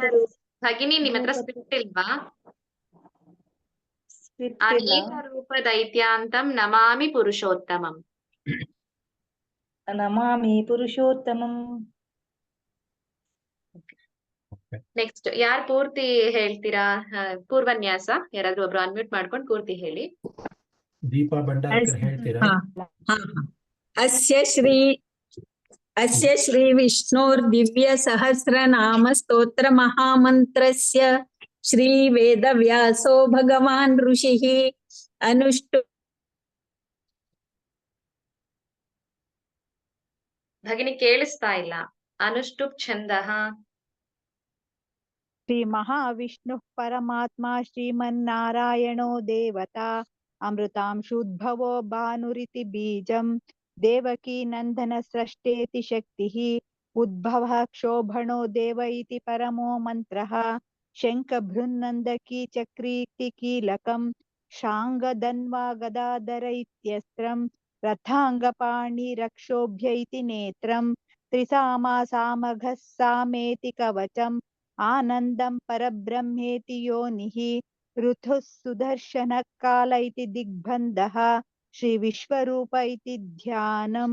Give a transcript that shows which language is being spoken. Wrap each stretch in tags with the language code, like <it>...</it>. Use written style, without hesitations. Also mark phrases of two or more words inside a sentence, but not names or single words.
<kn>ಭಗಿನಿ ನಿಮ್ ಹತ್ರ ಸ್ಕ್ರಿಪ್ಟ್ ಇಲ್ವಾ?</kn> <sa>ಅನೇಕ ರೂಪ ದೈತ್ಯಾಂತಂ ನಮಾಮಿ ಪುರುಷೋತ್ತಮಂ. ನಮಾಮಿ ಪುರುಷೋತ್ತಮಂ.</sa> <kn>ನೆಕ್ಸ್ಟ್ ಯಾರು ಪೂರ್ತಿ ಹೇಳ್ತೀರಾ? ಪೂರ್ವನ್ಯಾಸ ಯಾರಾದ್ರೂ ಒಬ್ರು ಅನ್ಮ್ಯೂಟ್ ಮಾಡ್ಕೊಂಡು ಪೂರ್ತಿ ಹೇಳಿ. ದೀಪಾ ಭಂಡಾರ್ಕರ್ ಹೇಳ್ತೀರಾ?</kn> <sa>अस्य श्री विष्णोर्दिव्य सहस्रनाम स्तोत्र महामन्त्रस्य श्री वेदव्यासो भगवान् ऋषिः अनुष्टु.</sa> <kn>ಭಗಿನಿ ಕೇಳಿಸ್ತಾ ಇಲ್ಲ.</kn> <sa>ಅನುಷ್ಠುಪ್ ಛಂದಃ. ಶ್ರೀ ಮಹಾವಿಷ್ಣು ಪರಮಾತ್ಮ ಶ್ರೀಮನ್ನಾರಾಯಣೋ ದೇವತಾ ಅಮೃತಾಂಶುದ್ಭವೋ ಭಾನುರಿತಿ ಬೀಜಂ ದೇವಕೀ ನಂದನ ಸೃಷ್ಟೇತಿ ಶಕ್ತಿಃ ಉದ್ಭವಃ ಕ್ಷೋಭಣೋ ದೇವ ಇತಿ ಪರಮೋ ಮಂತ್ರಃ ಶಂಖಭೃನ್ನಂದಕೀ ಚಕ್ರೀತಿ ಕೀಲಕಂ ಶಾಂಗಧನ್ವಾ ಗದಾಧರ ಇತ್ಯಸ್ತ್ರಂ ರಥಾಂಗಪಾಣಿ ರಕ್ಷೋಭ್ಯ ಇತಿ ನೇತ್ರಂ ತ್ರಿಸಾಮಾ ಸಾಮಘಃ ಸಾಮೇತಿ ಕವಚಂ ಆನಂದಂ ಪರಬ್ರಹ್ಮೇತಿ ಯೋನಿಃ ಋತುಃ ಸುದರ್ಶನಃ ಕಾಲ ಇತಿ ದಿಗ್ಬಂಧಃ ಶ್ರೀ ವಿಶ್ವರೂಪ ಇತಿ ಧ್ಯಾನಂ.</sa>